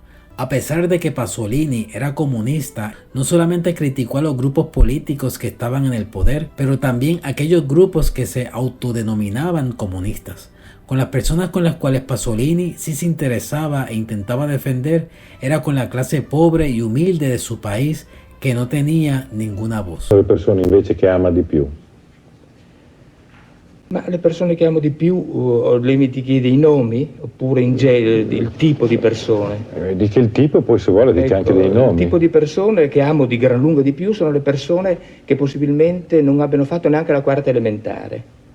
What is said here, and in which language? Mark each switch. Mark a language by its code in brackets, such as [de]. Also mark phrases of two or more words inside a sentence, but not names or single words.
[es] A pesar de que Pasolini era comunista, no solamente criticó a los grupos políticos que estaban en el poder, pero también a aquellos grupos que se autodenominaban comunistas. Con las personas con las cuales Pasolini sí se interesaba e intentaba defender era con la clase pobre y humilde de su país que no tenía ninguna voz. [it] Le persone invece che ama di più. Ma le persone che amo di più, le mi ti chiedi i nomi oppure in genere il tipo di persone? Dice il tipo e poi se vuole dice anche dei nomi. Il tipo di persone che amo di gran lunga di più sono le persone che possibilmente non abbiano fatto neanche la quarta elementare.